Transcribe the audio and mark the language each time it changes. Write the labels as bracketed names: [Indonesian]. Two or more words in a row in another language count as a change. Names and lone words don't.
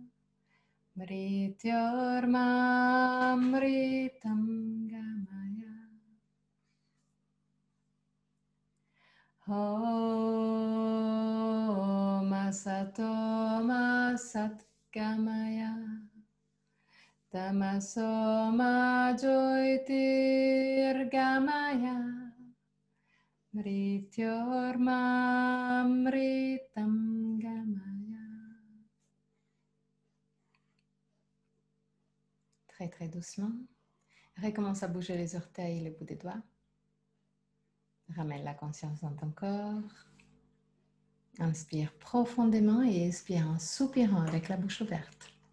[Sanskrit] Mrityormamritam Gamaya Om Satoma Satgamaya Tamasoma Jyotirgamaya Mrityormamritam Gamaya. [French] Très très doucement. Recommence à bouger les orteils et les bouts des doigts. Ramène la conscience dans ton corps. Inspire profondément et expire en soupirant avec la bouche ouverte.